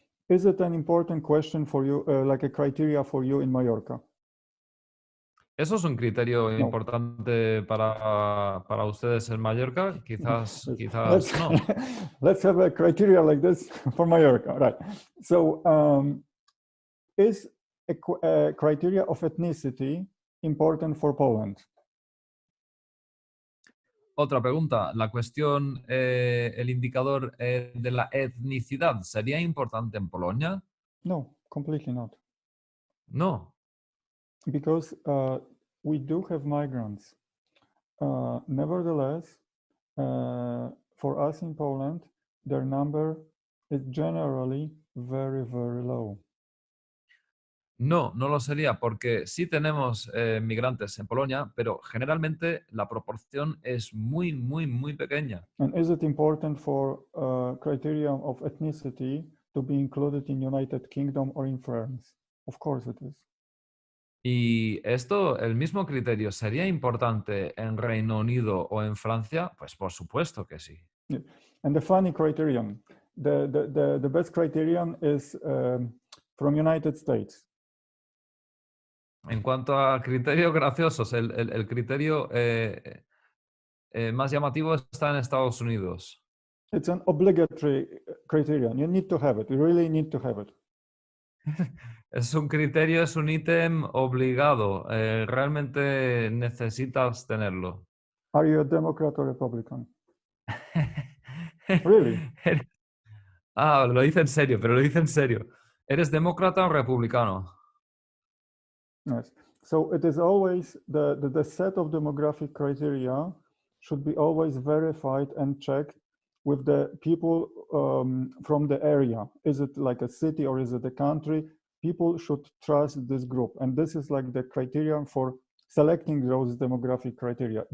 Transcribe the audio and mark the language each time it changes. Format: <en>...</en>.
<en>Is it an important question for you, like a criteria for you in Mallorca?</en> <es>¿Eso es un criterio importante para ustedes en Mallorca? Quizás no.</es> <en>Let's have a criteria like this for Mallorca, right? So, is a criteria of ethnicity important for Poland?</en> <es>Otra pregunta, la cuestión, el indicador de la etnicidad, ¿sería importante en Polonia?</es> <en>No, completely not.</en> <es>No.</es> <en>Because we do have migrants. Nevertheless, for us in Poland, their number is generally very, very low.</en> <es>No, no lo sería, porque sí tenemos migrantes en Polonia, pero generalmente la proporción es muy, muy, muy pequeña.</es> <en>And is it important for criteria of ethnicity to be included in United Kingdom or in France? Of course it is.</en> <es>Y esto, el mismo criterio, ¿sería importante en Reino Unido o en Francia? Pues por supuesto que sí.</es> <en>Yeah. And the funny criterion, the best criterion is from United States.</en> <es>En cuanto a criterios graciosos, el criterio más llamativo está en Estados Unidos.</es> <en>It's an obligatory criterion. You need to have it. You really need to have it.</en> <es>Es un criterio, es un ítem obligado. Realmente necesitas tenerlo.</es> <en>Are you a Democrat or Republican? Really?</en> <es>Ah, lo dice en serio, pero lo dice en serio. ¿Eres demócrata o republicano?</es> <en>Yes. So it is always the set of demographic criteria should be always verified and checked with the people from the area. Is it like a city or is it a country? People should trust this group. And this is like the criterion for selecting those demographic criteria.</en>